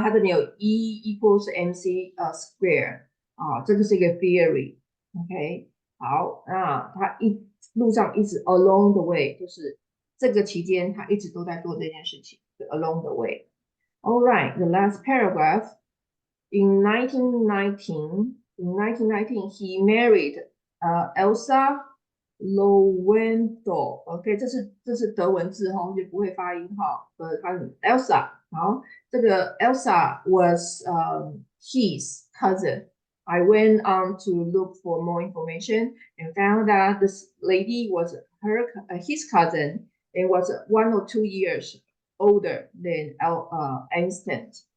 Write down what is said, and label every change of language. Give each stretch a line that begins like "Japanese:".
Chinese: 它这里有 E equals mc square 这个是一个 theory。 OK， 好，那他路上一直
English: along the way，
Chinese: 就是这个期间他一直都在做这件事情 along the way。
English: All right, the last paragraph. In 1919 he married Elsa
Chinese: Lowenthal，OK，这是德文字哈，就不会发音哈。它是 Elsa，好，这个 Elsa
English: was his cousin. I went on to look for more information and found that this lady was his cousin and was 1 or 2 years older than Einstein.